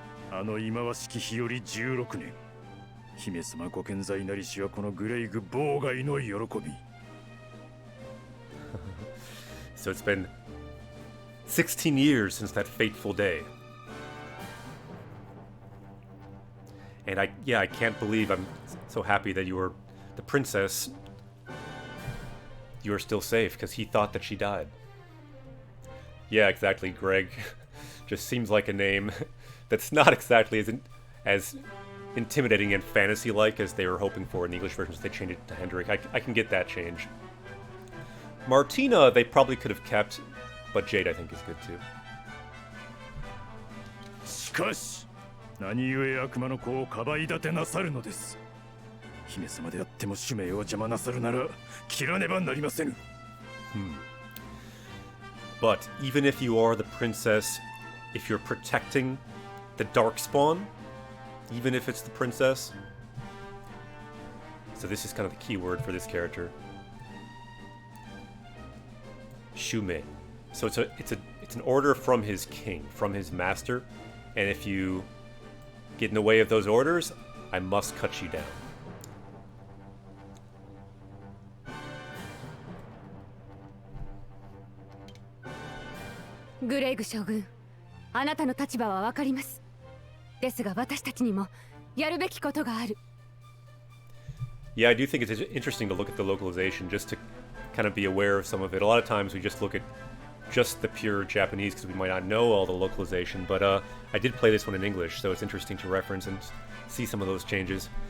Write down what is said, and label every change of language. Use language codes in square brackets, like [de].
[ja] あの忌まわしき日より16年。姫様ご健在なりしはこのグレイグ妨害の喜び。 [en] So it's been 16 years since that fateful day. And I can't believe I'm so happy that you were the princess. You are still safe because he thought that she died. Yeah, exactly, Greg. Just seems like a name that's not exactly as intimidating and fantasy-like as they were hoping for in the English version, so they changed it to Hendrik. I can get that change. Martina, they probably could have kept, but Jade, I think, is good too. [ja] しかし、何故悪魔の子をかばい立てなさるのです。姫様であっても使命を邪魔なさるなら、切らねばなりませぬ。 [en] But even if you are the princess, if you're protecting the Darkspawn, even if it's the princess, so this is kind of the key word for this character. Shume. So it's an order from his king, from his master, and if you get in the way of those orders, I must cut you down. [ja] Greg 将軍、あなたの立場はわかります。ですが私たちにもやるべきことがある。 [en] Yeah, I do think it's interesting to look at the localization just to kind of be aware of some of it. A lot of times we just look at just the pure Japanese because we might not know all the localization, but I did play this one in English, so it's interesting to reference and see some of those changes.